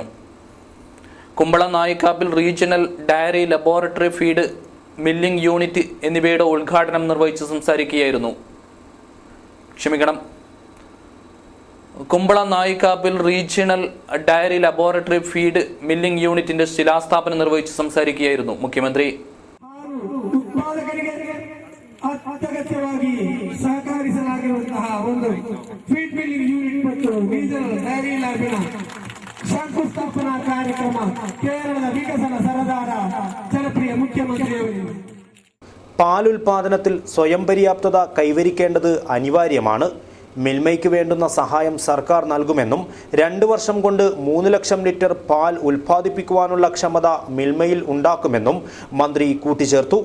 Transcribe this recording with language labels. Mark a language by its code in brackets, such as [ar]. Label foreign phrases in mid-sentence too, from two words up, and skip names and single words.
[ml] കുമ്പളം നായിക്കാപ്പിൽ [en] regional dairy laboratory feed milling unit [ml] എന്നിവയുടെ ഉദ്ഘാടനം നിർവഹിച്ച് സംസാരിക്കുകയായിരുന്നു. കുമ്പള നായിക്കാപ്പിൽ [en] regional dairy laboratory feed milling unit [ml] ശിലാസ്ഥാപനം നിർവഹിച്ച് സംസാരിക്കുകയായിരുന്നു മുഖ്യമന്ത്രി. [kn] ಅತ್ಯಗತ್ಯವಾಗಿ ಸಹಕರಿಸಲಾಗಿರುವಂತಹ ಒಂದು [en] feed milling unit [kn] ಮತ್ತು [en] regional dairy lab [kn] ಶಂಕುಸ್ಥಾಪನಾ ಕಾರ್ಯಕ್ರಮ ಕೇರಳದ ವಿಕಸನ ಸರದಾರ ಜನಪ್ರಿಯ ಮುಖ್ಯಮಂತ್ರಿಯವರು. [ml] പാലുൽപാദനത്തിൽ സ്വയം പര്യാപ്തത കൈവരിക്കേണ്ടത് അനിവാര്യമാണ്. മിൽമയ്ക്ക് വേണ്ടുന്ന സഹായം സർക്കാർ നൽകുമെന്നും 2 വർഷം കൊണ്ട് 3 ലക്ഷം ലിറ്റർ പാൽ ഉൽപ്പാദിപ്പിക്കുവാനുള്ള ക്ഷമത മിൽമയിൽ ഉണ്ടാക്കുമെന്നും മന്ത്രി കൂട്ടിച്ചേർത്തു.